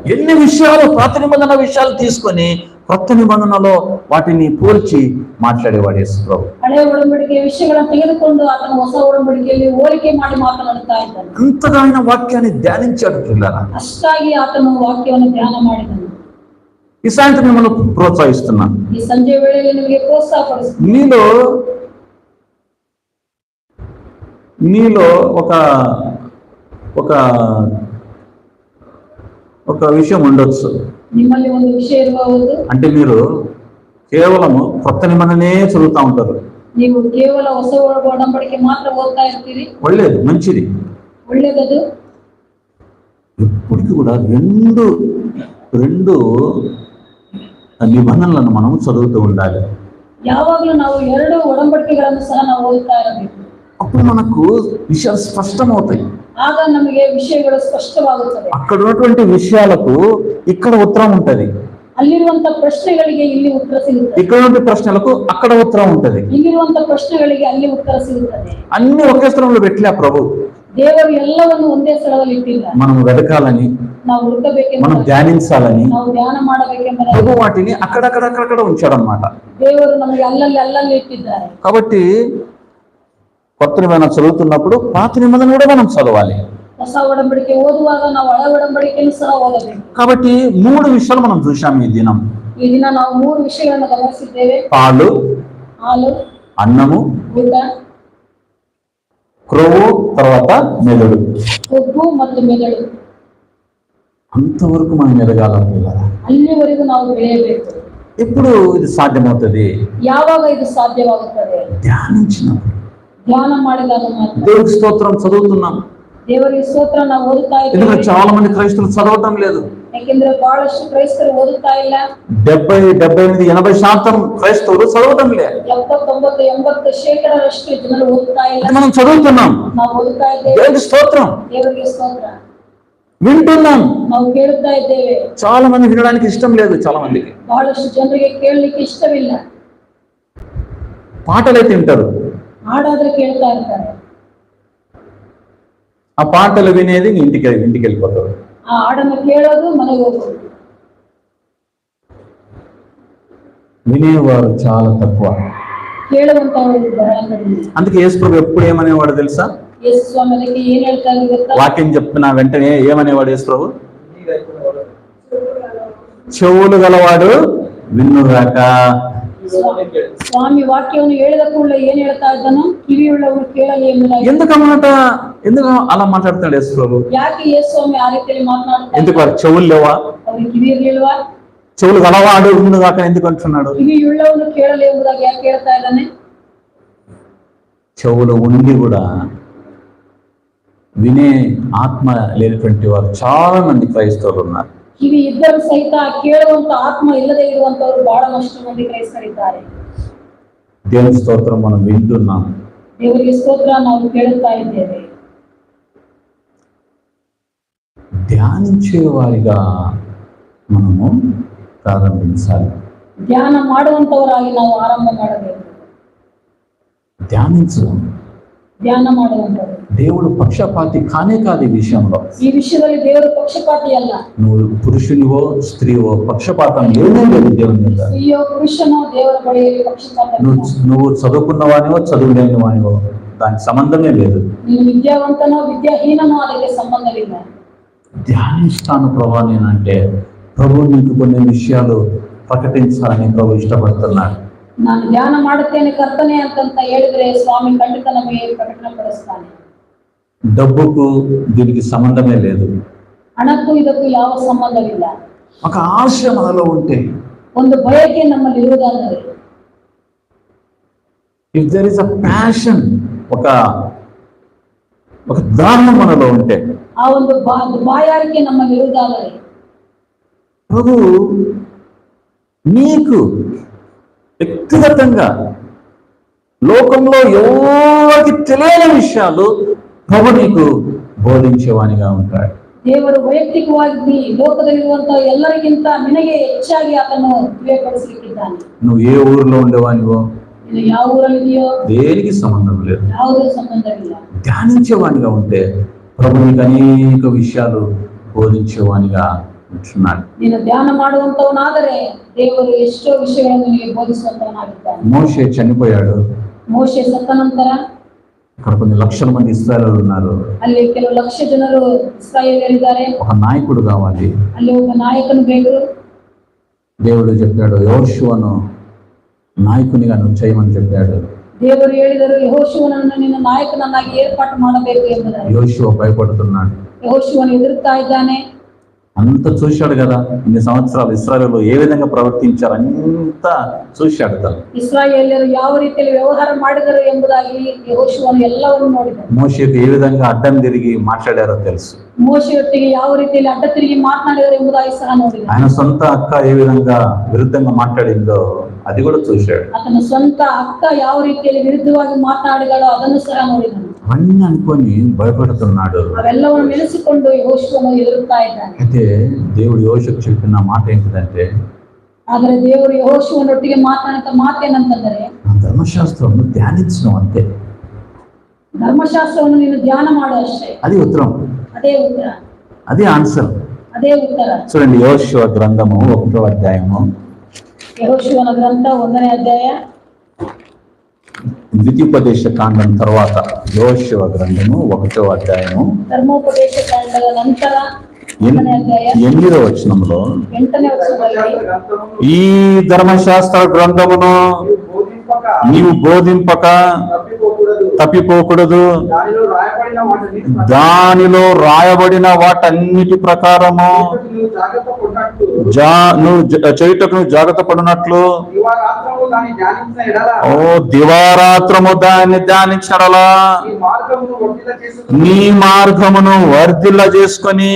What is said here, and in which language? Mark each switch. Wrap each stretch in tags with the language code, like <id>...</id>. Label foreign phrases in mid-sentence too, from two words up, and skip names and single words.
<te>ఎన్ని విషయాలు, పాత నిబంధన విషయాలు తీసుకొని కొత్త నిబంధనలో వాటిని పోల్చి మాట్లాడేవాడు యేసు ప్రభు.</te> <kn>ಹಳೆಯ ಒಡಂಬಡಿಕೆಯ ವಿಷಯಗಳನ್ನು ತೆಗೆದುಕೊಂಡು ಆತನ ಹೊಸ ಒಡಂಬಡಿಕೆಯಲ್ಲಿ ಹೋಲಿಕೆ ಮಾಡಿ ಮಾತನಾಡುತ್ತಾ ಇದ್ದಾನೆ.</kn> <te>అంతగా ఆయన వాక్యాన్ని ధ్యానించాడు పిల్లరా.</te> <kn>ಅಷ್ಟಾಗಿ ಆತನು ವಾಕ್ಯವನ್ನು ಧ್ಯಾನ ಮಾಡಿದನು.</kn> <te>ఈ సాయంత్రం మిమ్మల్ని ప్రోత్సహిస్తున్నాను.</te> <kn>ಈ ಸಂಜೆ ವೇಳೆಯಲ್ಲಿ ನಿಮಗೆ ಪ್ರೋತ್ಸಾಹ ಪಡಿಸುತ್ತೀನಿ.</kn> <te>నీలో ఒక ఒక ఒక విషయం ఉండొచ్చు.</te> <kn>ನಿಮ್ಮಲ್ಲಿ ಒಂದು ವಿಷಯ ಇರಬಹುದು.</kn> <te>అంటే మీరు కేవలము కొత్త నిబంధనే చదువుతా ఉంటారు.</te> <kn>ನೀವು ಕೇವಲ ಹೊಸ ಒಡಂಬಡಿಕೆ ಮಾತ್ರ ಓದ್ತಾ ಇರ್ತೀರಿ. ಒಳ್ಳೇದು,</kn> <te>మంచిది,</te> <kn>ಒಳ್ಳೆಯದು.</kn> <te>ఇప్పటికి కూడా రెండు నిబంధనలను మనం చదువుతూ ఉండాలి.</te> <kn>ಯಾವಾಗಲೂ ನಾವು ಎರಡು ಒಡಂಬಡಿಕೆಗಳನ್ನು ಸಹ ನಾವು ಓದ್ತಾ ಇರಬೇಕು.</kn> <te>అప్పుడు మనకు విషయాలు స్పష్టమవుతాయి.</te> <kn>ಆಗ ನಮಗೆ ವಿಷಯಗಳು ಸ್ಪಷ್ಟವಾಗುತ್ತದೆ.</kn> <te>అక్కడ ఉన్నటువంటి విషయాలకు ఇక్కడ ఉత్తరం ఉంటది.</te> <kn>ಅಲ್ಲಿರುವಂತ ಪ್ರಶ್ನೆಗಳಿಗೆ ಇಲ್ಲಿ ಉತ್ತರ ಸಿಗುತ್ತದೆ.</kn> <te>ఇక్కడ ఉన్న ప్రశ్నలకు అక్కడ ఉత్తరం ఉంటది.</te> <kn>ಇಲ್ಲಿರುವಂತ ಪ್ರಶ್ನೆಗಳಿಗೆ ಅಲ್ಲಿ ಉತ್ತರ ಸಿಗುತ್ತದೆ.</kn> <te>అన్ని ఒకే స్థలంలో పెట్టలే ప్రభు.</te> <kn>ದೇವರು ಎಲ್ಲವನ್ನು ಒಂದೇ ಸ್ಥಳದಲ್ಲಿ ಇಟ್ಟಿಲ್ಲ.</kn> <te>మనం వెతకాలని,</te> <kn>ನಾವು ಹುಡುಕಬೇಕೆಂಬ,</kn> <te>మనం ధ్యానించాలని</te> <kn>ನಾವು ಧ್ಯಾನ ಮಾಡಬೇಕೆಂಬ</kn> <te>ప్రభు వాటిని అక్కడక్కడ ఉంచాడన్నమాట.</te> <kn>ದೇವರು ನಮಗೆ ಅಲ್ಲಲ್ಲಿ ಇಟ್ಟಿದ್ದಾರೆ.</kn> <te>కాబట్టి కొత్త నిబంధన చదువుతున్నప్పుడు పాత నిబంధన కూడా మనం చదవాలి.</te> <kn>ಹೊಸ ಒಡಂಬಡಿಕೆ ಓದುವಾಗ ನಾವು ಹಳೆ ಒಡಂಬಡಿಕೆಯನ್ನು ಸಹ ಓದಬೇಕು.</kn> <te>కాబట్టి 3 విషయాలు మనం చూశాం ఈ దినం.</te> <kn>ಈ ದಿನ ನಾವು 3 ವಿಷಯಗಳನ್ನು ಗಮನಿಸಿದ್ದೇವೆ.</kn> <te>పాలు,</te> <kn>ಹಾಲು,</kn> <te>అన్నము,</te> <kn>ಊಟ,</kn> <te>క్రొవ్వు, తర్వాత మెదడు.</te> <kn>ಕೊಬ್ಬು ಮತ್ತು ಮೆದುಳು.</kn> <te>అంతవరకు మనం ఎదగాలనుకున్నారా?</te> <kn>ಅಲ್ಲಿವರೆಗೂ ನಾವು ಬೆಳೆಯಬೇಕು.</kn> <te>ఎప్పుడు ఇది సాధ్యమవుతుంది?</te> <kn>ಯಾವಾಗ ಇದು ಸಾಧ್ಯವಾಗುತ್ತದೆ?</kn> <te>ధ్యానించినప్పుడు.</te> <kn>ಧ್ಯಾನ ಮಾಡಿದಾಗ ಮಾತ್ರ.</kn> <te>దేవుడికి స్తోత్రం చదువుతున్నాం.</te> <kn>ದೇವರಿಗೆ ಸ್ತೋತ್ರ ನಾವು ಓದುತ್ತಾ</kn> <te>ఎందుకంటే</te> <kn>ಇದ್ದೇವೆ.</kn> <te>చాలా మంది క్రైస్తవులు చదవటం లేదు.</te> <kn>ಯಾಕೆಂದ್ರೆ ಬಹಳಷ್ಟು ಕ್ರೈಸ್ತರು ಓದುತ್ತಾ ಇಲ್ಲ.</kn> <te>70-80% క్రైస్తవులు చదవటం లేదు.</te> <kn>70-80% ಜನರು ಓದುತ್ತಾ ಇಲ್ಲ.</kn> <te>మనం చదువుతున్నాం.</te> <kn>ನಾವು ಓದುತ್ತಾ ಇದ್ದೇವೆ.</kn> <te>దేవుడికి స్తోత్రం.</te> <kn>ದೇವರಿಗೆ ಸ್ತೋತ್ರ.</kn> <te>వింటున్నాం.</te> <kn>ನಾವು ಕೇಳುತ್ತಾ ಇದ್ದೇವೆ.</kn> <te>చాలా మంది వినడానికి ఇష్టం లేదు. చాలా మందికి</te> <kn>ಬಹಳಷ್ಟು ಜನರಿಗೆ ಕೇಳಲಿಕ್ಕೆ ಇಷ್ಟವಿಲ್ಲ.</kn> <te>పాటలైతే వింటారు.</te> <kn>ಹಾಡಾದ್ರೆ ಕೇಳ್ತಾ ಇರ್ತಾರೆ.</kn> <te>ఆ పాటలు వినేది ఇంటికి వెళ్ళిపోతారు.</te> <kn>ಆ ಹಾಡನ್ನು ಕೇಳೋದು, ಮನೆಗೆ ಹೋಗೋದು.</kn> <te>వినేవారు చాలా తక్కువ.</te> <kn>ಕೇಳುವಂತವರು ಬಹಳ ಕಡಿಮೆ.</kn> <te>అందుకే యేసు ప్రభు ఎప్పుడు ఏమనేవాడు తెలుసా?</te> <kn>ಯೇಸು ಸ್ವಾಮಿ ಅದಕ್ಕೆ ಏನ್ ಹೇಳ್ತಾ ಇದ್ರು ಗೊತ್ತಾ?</kn> <te>వాక్యం చెప్పిన వెంటనే ఏమనేవాడు యేసు ప్రభు? చెవులు గలవాడు విన్నుగాక.</te> <kn>ಸ್ವಾಮಿ ವಾಕ್ಯವನ್ನು ಹೇಳಿದ ಕೂಡಲೇ ಏನ್ ಹೇಳ್ತಾ ಇದ್ದಾನು? ಕಿವಿಯುಳ್ಳವರು ಕೇಳಲಿ ಎಂಬುದಾಗಿ.</kn> <te>ఎందుకు అలా మాట్లాడుతున్నాడు యేసు ప్రభు?</te> <kn>ಯಾಕೆ ಯೇಸು ಸ್ವಾಮಿ ಆ ರೀತಿಯಲ್ಲಿ ಮಾತನಾಡ್ತಾರೆ?</kn> <te>ఎందుకు వారి చెవులు లేవా?</te> <kn>ಅವ್ರಿಗೆ ಕಿವಿ ಇರ್ಲಿಲ್ವಾ?</kn> <te>చెవులు గలవాడు విన్నుగాక ఎందుకు అంటున్నాడు?</te> <kn>ಕಿವಿಯುಳ್ಳವನು ಕೇಳಲಿ ಎಂಬುದಾಗಿ ಯಾಕೆ ಹೇಳ್ತಾ ಇದ್ದಾನೆ?</kn> <te>చెవులు ఉండి కూడా వినే ఆత్మ లేనటువంటి వారు చాలా మంది క్రైస్తవులు ఉన్నారు.</te> <kn>ಕಿವಿ ಇದ್ದರೂ ಸಹಿತ ಕೇಳುವಂತ ಆತ್ಮ ಇಲ್ಲದೆ ಇರುವಂತವರು ಬಹಳಷ್ಟು ಮಂದಿ ಕ್ರೈಸ್ತರಿದ್ದಾರೆ.</kn> <te>దేవుని స్తోత్రం, మనం వింటున్నాం.</te> <kn>ದೇವರಿಗೆ ಸ್ತೋತ್ರ, ನಾವು ಕೇಳುತ್ತಾ ಇದ್ದೇವೆ.</kn> <te>ధ్యానించే వారిగా మనము ప్రారంభించాలి.</te> <kn>ಧ್ಯಾನ ಮಾಡುವಂತವರಾಗಿ ನಾವು ಆರಂಭ ಮಾಡಬೇಕು. ಧ್ಯಾನ ಮಾಡುವಂತವರು.</kn> <te>దేవుడు పక్షపాతి కానే కాదు ఈ విషయంలో.</te> <kn>ఈ విషయದಲ್ಲಿ ದೇವರು ಪಕ್ಷಪಾತಿ ಅಲ್ಲ.</kn> <te>నువ్వు పురుషునివో స్త్రీవో పక్షపాతం లేనే లేదు దేవుని మీద.</te> <kn>ಸ್ತ್ರೀಯೋ ಪುರುಷನೋ ದೇವರ ಬಳಿಯಲ್ಲಿ ಪಕ್ಷಪಾತ ಇಲ್ಲ.</kn> <te>నువ్వు చదువుకున్నవానివో చదువులేని వానివో దానికి సంబంధమే లేదు.</te> <kn>ನೀನು ವಿದ್ಯಾವಂತನೋ ವಿದ್ಯಾಹೀನನೋ ಅದಕ್ಕೆ ಸಂಬಂಧವಿಲ್ಲ.</kn> <te>ధ్యానిస్తాను ప్రభా నేనంటే ప్రభు నీకు కొన్ని విషయాలు ప్రకటించాలని ప్రభు ఇష్టపడుతున్నాడు.</te> <kn>ನಾನು ಧ್ಯಾನ ಮಾಡುತ್ತೇನೆ ಕರ್ತನೆ ಅಂತ ಹೇಳಿದ್ರೆ ಸ್ವಾಮಿ ಖಂಡಿತ ನಮಗೆ ಪ್ರಕಟಣೆ ಪಡಿಸ್ತಾನೆ.</kn> <te>డబ్బుకు దీనికి సంబంధమే లేదు.</te> <kn>ಹಣಕ್ಕೂ ಇದಕ್ಕೂ ಯಾವ ಸಂಬಂಧವಿಲ್ಲ.</kn> <te>ఒక ఆశ మనలో ఉంటే,</te> <kn>ಒಂದು ಬಯಕೆ ನಮ್ಮಲ್ಲಿ ಇರುವುದಾದರೆ,</kn> <en>If there is a passion,</en> <te>ఒక దాహం మనలో ఉంటే,</te> <kn>ಆ ಒಂದು ಬಾಯಾರಿಕೆ ನಮ್ಮಲ್ಲಿ ಇರುವುದಾದರೆ,</kn> <te>ప్రభు నీకు వ్యక్తిగతంగా లోకంలో ఎవరికి తెలియని విషయాలు ప్రభు నీకు బోధించేవానిగా ఉంటాడు.</te> <kn>ದೇವರು ವೈಯಕ್ತಿಕವಾಗಿ ಲೋಕದಲ್ಲಿರುವಂತಹ ಎಲ್ಲರಿಗಿಂತ ನಿನಗೆ ಹೆಚ್ಚಾಗಿ ಆತನು ತಿಳಿಯಪಡಿಸಲಿಕ್ಕಿದ್ದಾನೆ.</kn> <te>నువ్వు ఏ ఊరిలో ఉండేవానివో,</te> <kn>ನೀನು ಯಾವ ಊರಲ್ಲಿದೆಯೋ</kn> <te>దేనికి సంబంధం లేదు.</te> <kn>ಯಾವುದೇ ಸಂಬಂಧವಿಲ್ಲ.</kn> <te>ధ్యానించేవానిగా ఉంటే ప్రభు నీకు అనేక విషయాలు బోధించేవానిగా ఉంటున్నాడు.</te> <kn>ನೀನು ಧ್ಯಾನ ಮಾಡುವಂತವನಾದರೆ ದೇವರು ಎಷ್ಟೋ ವಿಷಯಗಳನ್ನು ನಿನಗೆ ಬೋಧಿಸುವಂತವನಾಗಿದ್ದಾನೆ.</kn> <te>మోషే చనిపోయాడు.</te> <kn>ಮೋಶೆ ಸತ್ತ ನಂತರ</kn> <te>ఇక్కడ కొన్ని లక్షల మంది ఇశ్రాయేలీయులు ఉన్నారు.</te> <kn>ಅಲ್ಲಿ ಕೆಲವು ಲಕ್ಷ ಜನರು ಇಸ್ರಾಯೇಲ್ಯರಿದ್ದಾರೆ.</kn> <te>ఒక నాయకుడు కావాలి.</te> <kn>ಅಲ್ಲಿ ಒಬ್ಬ ನಾಯಕನು ಬೇಕು.</kn> <te>దేవుడు చెప్పాడు, యెహోషువను నాయకునిగా నువ్వు చేయమని చెప్పాడు.</te> <kn>ದೇವರು ಹೇಳಿದರು, ಯೆಹೋಶುವನನ್ನು ನಿನ್ನ ನಾಯಕನನ್ನಾಗಿ ಏರ್ಪಾటు ಮಾಡಬೇಕು ಎಂಬುದಾಗಿ.</kn> <te>యెహోషువ భయపడుతున్నాడు.</te> <kn>ಯೆಹೋಶುವನು ಎದುರುತ್ತಾ ಇದ್ದಾನೆ.</kn> <te>అంత చూశాడు కదా, ఇన్ని సంవత్సరాలు ఇశ్రాయేలు ఏ విధంగా ప్రవర్తించారు అంతా చూశాడు తను.</te> <kn>ಇಸ್ರಾಯೇಲ್ಯರು ಯಾವ ರೀತಿಯಲ್ಲಿ ವ್ಯವಹಾರ ಮಾಡಿದರು ಎಂಬುದಾಗಿ ಯೆಹೋಶುವನು ಎಲ್ಲವನ್ನು ನೋಡಿದನು.</kn> <te>మోషేకు ఏ విధంగా అడ్డం తిరిగి మాట్లాడారో తెలుసు.</te> <kn>ಮೋಶೆಯೊಟ್ಟಿಗೆ ಯಾವ ರೀತಿಯಲ್ಲಿ ಅಡ್ಡ ತಿರುಗಿ ಮಾತನಾಡಿದರು ಎಂಬುದಾಗಿ ಸಹ ನೋಡಿದನು.</kn> <te>ఆయన సొంత అక్క ఏ విధంగా విరుద్ధంగా మాట్లాడిందో అది కూడా చూశాడు.</te> <kn>ಆತನ ಸ್ವಂತ ಅಕ್ಕ ಯಾವ ರೀತಿಯಲ್ಲಿ ವಿರುದ್ಧವಾಗಿ ಮಾತನಾಡಿದಳೋ ಅದನ್ನು ಸಹ ನೋಡಿದನು.</kn> <te>అవన్నీ అనుకొని భయపడుతున్నాడు.</te> <kn>ಅವೆಲ್ಲವನ್ನು ನೆನೆಸಿಕೊಂಡು ಯೆಹೋಶುವನು ಎದುರುತ್ತಾ ಇದ್ದಾನೆ.</kn> <te>అయితే దేవుడు యోషుకు చెప్పిన మాట ఏంటిదంటే,</te> <kn>ಆದರೆ ದೇವರು ಯೆಹೋಶುವನೊಟ್ಟಿಗೆ ಮಾತನಾಡಿದ ಮಾತೇನಂತಂದರೆ,</kn> <te>ధర్మశాస్త్రం ధ్యానించడం అంతే.</te> <kn>ಧರ್ಮಶಾಸ್ತ್ರವನ್ನು ನೀನು ಧ್ಯಾನ ಮಾಡು ಅಷ್ಟೇ.</kn> <te>అది ఉత్తరం,</te> <kn>ಅದೇ ಉತ್ತರ,</kn> <te>అది ఆన్సర్.</te> <kn>ಅದೇ ಉತ್ತರ.</kn> <te>చూడండి, యెహోషువ గ్రంథము 1వ అధ్యాయము,</te> <kn>ಯೆಹೋಶುವನ ಗ್ರಂಥ 1ನೇ ಅಧ್ಯಾಯ,</kn> <te>ద్వితీయోపదేశ కాండం తర్వాత యెహోషువ గ్రంథము 1వ అధ్యాయము</te> <kn>ಧರ್ಮೋಪದೇಶ ಕಾಂಡದ ನಂತರ 1ನೇ ಅಧ್ಯಾಯ</kn> <te>8వ వచనంలో,</te> <kn>8ನೇ ವಚನದಲ್ಲಿ,</kn> <te>ఈ ధర్మశాస్త్ర గ్రంథమును నీవు బోధింపక తప్పిపోకూడదు, దానిలో రాయబడిన వాటన్నిటి ప్రకారము నువ్వు చేయుటకు నువ్వు జాగ్రత్త పడినట్లు ఓ దివారాత్రము దాన్ని ధ్యానించడలా నీ మార్గమును వర్ధిల్ల చేసుకొని.</te>